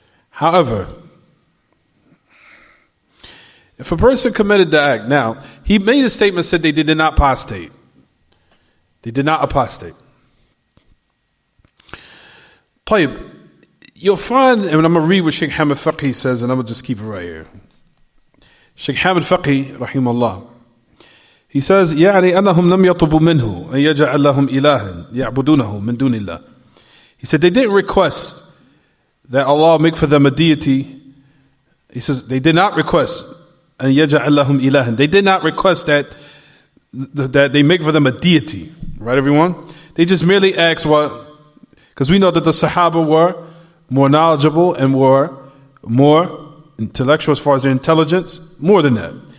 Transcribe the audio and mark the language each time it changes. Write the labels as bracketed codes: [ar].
[en] However, if a person committed the act, now, he made a statement, said they did not apostate. They did not apostate. طيب, you'll find, and I'm going to read what Sheikh Hamid Faqih says, and I'm going to just keep it right here. [ar] Sheikh Hamid Faqih, rahimahullah, [en] he says, [ar] يعني أنهم لم يطلبوا منه أن يجعل لهم إلها يعبدونه من دون الله. [en] He said they didn't request that Allah make for them a deity. He says they did not request [ar] أن يجعل لهم إلها. [en] They did not request that they make for them a deity. Right, everyone? They just merely asked what? Because we know that the Sahaba were more knowledgeable and were more intellectual as far as their intelligence. More than that.